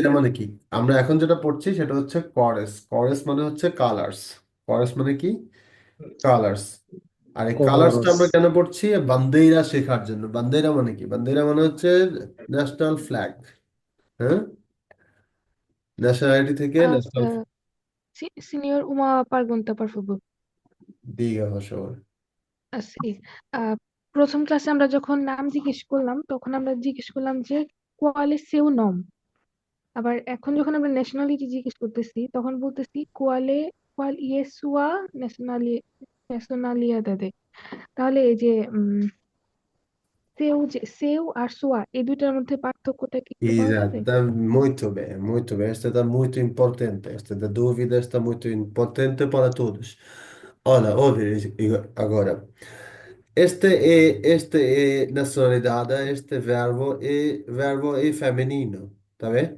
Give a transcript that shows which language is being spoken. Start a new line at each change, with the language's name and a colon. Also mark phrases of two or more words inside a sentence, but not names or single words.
Bangla: বান্দেইরা মানে কি? আমরা এখন যেটা পড়ছি সেটা হচ্ছে করেস। করেস মানে হচ্ছে কালার্স। করেস মানে কি? কালার্স। আর এই কালার্সটা করস। আমরা কেন পড়ছি? বান্দেইরা শেখার জন্য। বান্দেইরা মানে কি? বান্দেইরা মানে হচ্ছে
English: national flag.
Bangla: হ্যাঁ, ন্যাশনালিটি থেকে Ah, ন্যাশনাল
Portuguese: senhor, uma pergunta, por favor.
Bangla: দিঘা ভাষা। Assim, আহ, প্রথম ক্লাসে আমরা যখন নাম জিজ্ঞেস করলাম তখন আমরা জিজ্ঞেস করলাম যে
Portuguese: qual é seu nome.
Bangla: আবার এখন যখন আমরা ন্যাশনালিটি জিজ্ঞেস করতেছি তখন বলতেছি
Portuguese: qual é a sua nacionalidade.
Bangla: তাহলে এই যে সেউ আর সোয়া এই দুইটার মধ্যে পার্থক্যটা কি একটু পাওয়া যাবে?
Portuguese: Exato, muito bem, muito bem. Esta está muito importante. Esta da dúvida está muito importante para todos. Olha, ouve agora. Este é nacionalidade, este verbo é feminino, tá bem?